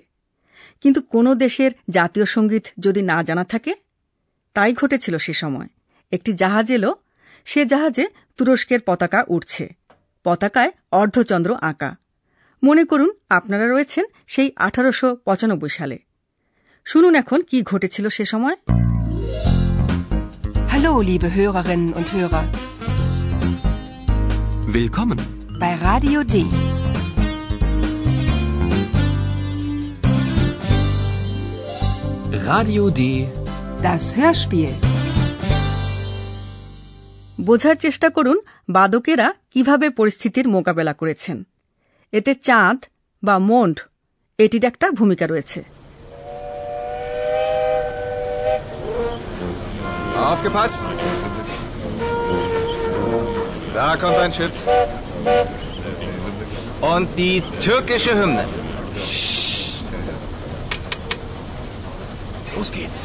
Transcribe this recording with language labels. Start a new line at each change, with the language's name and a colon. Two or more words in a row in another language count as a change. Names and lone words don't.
Bangla: কিন্তু কোনো দেশের জাতীয় সঙ্গীত যদি না জানা থাকে, তাই ঘটেছিল সে সময়। একটি জাহাজ এলো, সে জাহাজে তুরস্কের পতাকা উঠছে, পতাকায় অর্ধচন্দ্র আঁকা। মনে করুন আপনারা রয়েছেন সেই 1895 সালে। শুনুন এখন কি ঘটেছিল সে সময়।
German: Hallo, liebe Hörerinnen und Hörer. Willkommen Bei Radio D. Radio D. Das Hörspiel.
Bangla: বোঝার চেষ্টা করুন বাদকেরা কিভাবে পরিস্থিতির মোকাবেলা করেছেন। এতে চাঁদ বা মন্ড এটির একটা ভূমিকা রয়েছে।
German: Aufgepasst! Da kommt ein Schiff. Und die türkische Hymne. Los geht's.